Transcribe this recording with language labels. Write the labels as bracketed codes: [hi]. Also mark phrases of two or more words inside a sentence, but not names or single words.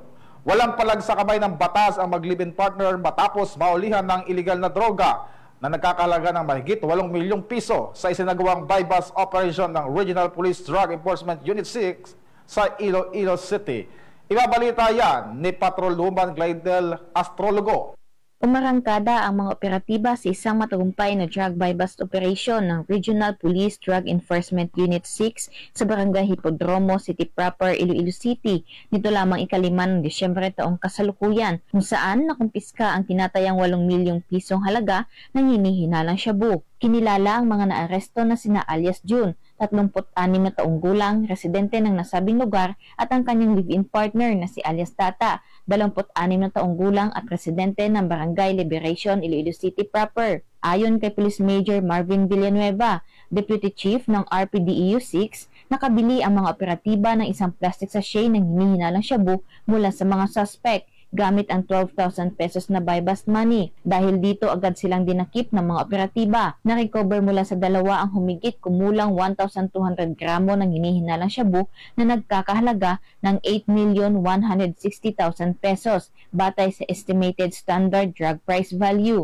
[tl] Walang palag sa kamay ng batas ang mag- [en] live-in partner [tl] matapos maulihan ng iligal na droga na nagkakalaga ng mahigit 8 milyong piso sa isinagawang [en] bypass operation [tl] ng Regional Police Drug Enforcement Unit 6 sa Iloilo City. Ibabalita yan ni Patrolwoman Glidel Astrologo. Umarangkada ang mga operatiba sa isang matagumpay na [en] drug buy-bust operation [tl] ng Regional Police Drug Enforcement Unit 6 sa Barangay Hipodromo City Proper, Iloilo City nito lamang 5 ng Disyembre taong kasalukuyan, kung saan nakumpiska ang tinatayang 8 milyong pisong halaga ng hinihinalang shabu. Kinilala ang mga naaresto na sina alias June, 36 na taong gulang, residente ng nasabing lugar, at ang kanyang [en] live-in partner [tl] na si alias Tata, 26 na taong gulang at residente ng Barangay Liberation, Iloilo City Proper. Ayon kay Police Major Marvin Villanueva, Deputy Chief ng RPDEU 6, nakabili ang mga operatiba ng isang [en] plastic sachet [tl] ng hinihinalang shabu mula sa mga suspect gamit ang 12,000 pesos na [en] buy-bust money. [tl] Dahil dito agad silang dinakip ng mga operatiba. Na-recover mula sa dalawa ang humigit kumulang 1,200 gramo ng hinihinalang shabu na nagkakahalaga ng 8,160,000 pesos batay sa [en] estimated standard drug price value.